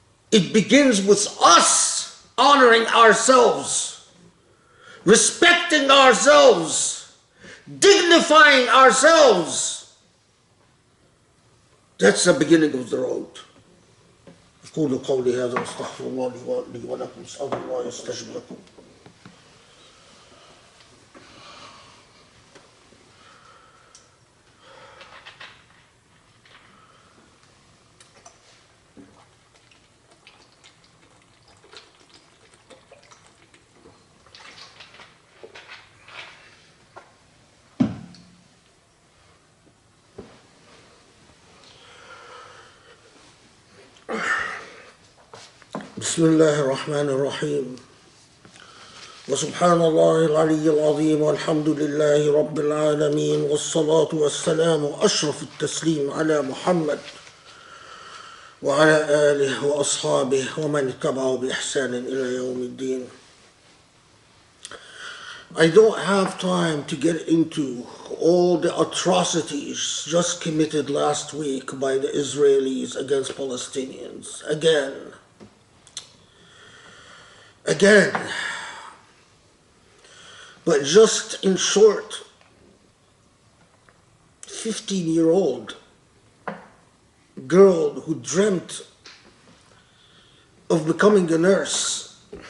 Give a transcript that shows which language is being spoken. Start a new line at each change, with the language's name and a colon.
English: It begins with us honoring ourselves, respecting ourselves, dignifying ourselves. That's the beginning of the road.
Arabic: أقول قولي هذا واستغفر الله لي ولكم أسأل الله يستجب لكم. بسم الله الرحمن الرحيم وسبحان الله العلي العظيم والحمد لله رب العالمين والصلاة والسلام أشرف التسليم على محمد وعلى آله وأصحابه ومن اتبعه بإحسان إلى يوم الدين.
English: I don't have time to get into all the atrocities just committed last week by the Israelis against Palestinians. Again, but just in short, 15-year-old girl who dreamt of becoming a nurse,